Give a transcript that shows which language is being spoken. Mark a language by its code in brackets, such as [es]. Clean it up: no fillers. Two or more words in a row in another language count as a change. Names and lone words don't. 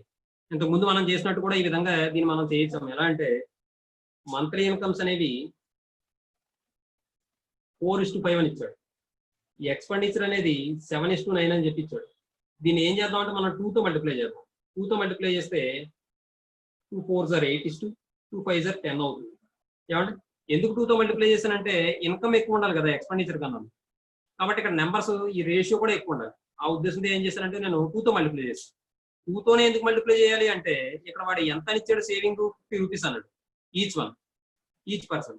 [te] ఇంతకు ముందు మనం చేసినట్టు కూడా ఈ విధంగా దీన్ని మనం చేయొచ్చాము. ఎలా అంటే [en] monthly incomes [te] అనేవి 4:5 అని ఇచ్చాడు. ఈ ఎక్స్పెండిచర్ అనేది 7:9 అని చెప్పి ఇచ్చాడు. దీన్ని ఏం చేద్దాం అంటే మనం 2తో మల్టిప్లై చేద్దాం. 2తో మల్టిప్లై చేస్తే [en] 2 4s are 8 2 5s are 10 [te] అవుతుంది. ఏమంటే ఎందుకు 2తో మల్టిప్లై చేశానంటే ఇన్కమ్ ఎక్కువ ఉండాలి కదా ఎక్స్పెండిచర్ కన్నా. కాబట్టి ఇక్కడ నెంబర్స్ ఈ రేషియో కూడా ఎక్కువ ఉండాలి. ఆ ఉద్దేశంతో ఏం చేశానంటే నేను 2తో మల్టిప్లై చేస్తాను. 2తోనే ఎందుకు మల్టిప్లై చేయాలి అంటే ఇక్కడ వాడు ఎంత ఇచ్చాడు, [en] saving 50 rupees [te] అన్నాడు [en] each person.